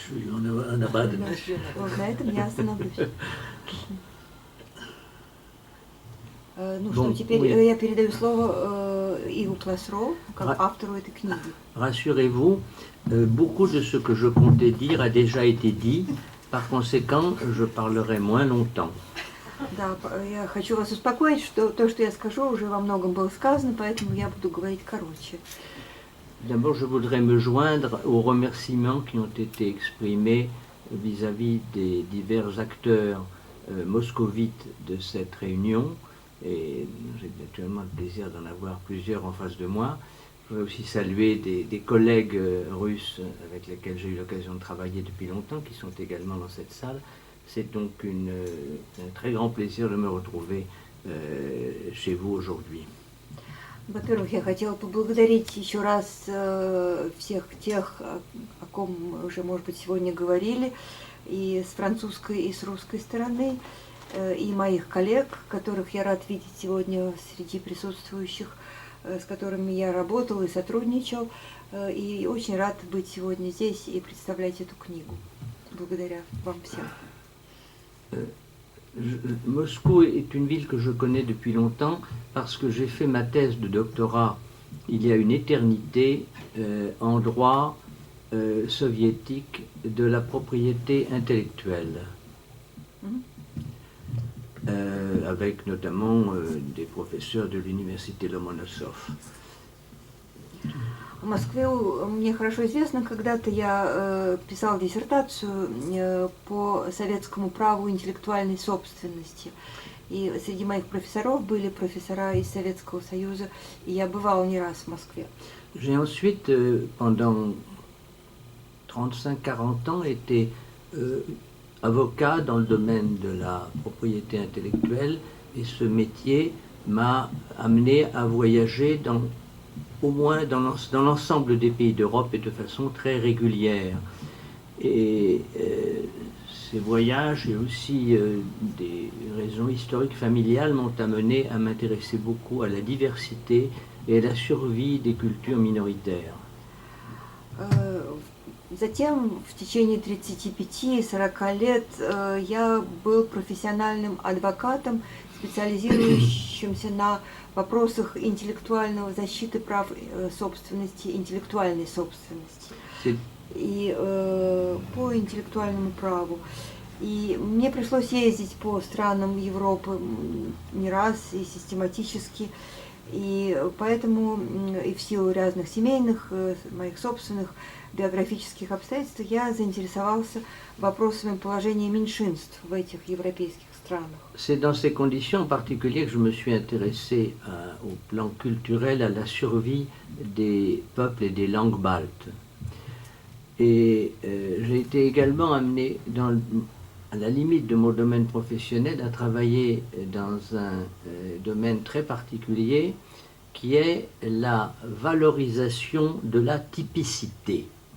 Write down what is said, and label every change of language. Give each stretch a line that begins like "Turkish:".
Russian: Вот на этом я остановлюсь. Ну что, теперь я передаю слово Иву Пласро, как автору этой книги.
French: Rassurez-vous, beaucoup de ce que je comptais dire a déjà été dit. Par conséquent, je parlerai moins longtemps.
Russian: Да, я хочу вас успокоить, что то, что я скажу, уже во многом было сказано, поэтому я буду говорить короче.
French: D'abord, je voudrais me joindre aux remerciements qui ont été exprimés vis-à-vis des divers acteurs moscovites de cette réunion. Et j'ai naturellement le plaisir d'en avoir plusieurs en face de moi. Je voudrais aussi saluer des collègues russes avec lesquels j'ai eu l'occasion de travailler depuis longtemps, qui sont également dans cette salle. C'est donc un très grand plaisir de me retrouver chez vous aujourd'hui.
Russian: Во-первых, я хотела поблагодарить еще раз всех тех, о ком мы уже, может быть, сегодня говорили, и с французской, и с русской стороны, и моих коллег, которых я рад видеть сегодня среди присутствующих, с которыми я работал и сотрудничал, и очень рад быть сегодня здесь и представлять эту книгу. Благодаря вам всем.
French: Moscou est une ville que je connais depuis longtemps parce que j'ai fait ma thèse de doctorat il y a une éternité en droit soviétique de la propriété intellectuelle. Avec notamment des professeurs de l'université Lomonosov.
Russian: Москве мне хорошо известно, когда-то я писал диссертацию по советскому праву интеллектуальной собственности. И среди моих профессоров были профессора из Советского Союза, и я бывала не раз в Москве.
French: J'ai ensuite, pendant 35-40 ans, été avocat dans le domaine de la propriété intellectuelle, et ce métier m'a amené à voyager au moins dans l'ensemble des pays d'Europe et de façon très régulière. Et ces voyages et aussi des raisons historiques familiales m'ont amené à m'intéresser beaucoup à la diversité et à la survie des cultures minoritaires.
Russian: Затем в течение 35-40 лет я был профессиональным адвокатом, специализирующимся на вопросах интеллектуального защиты прав собственности, интеллектуальной собственности и по интеллектуальному праву. И мне пришлось ездить по странам Европы не раз и систематически, и поэтому и в силу разных семейных, моих собственных биографических обстоятельств я заинтересовался вопросами положения меньшинств в этих европейских странах.
French: C'est dans ces conditions en particulier que je me suis intéressé au plan culturel à la survie des peuples et des langues baltes. Et j'ai été également amené, à la limite de mon domaine professionnel, à travailler dans un domaine très particulier qui est la valorisation de la typicité.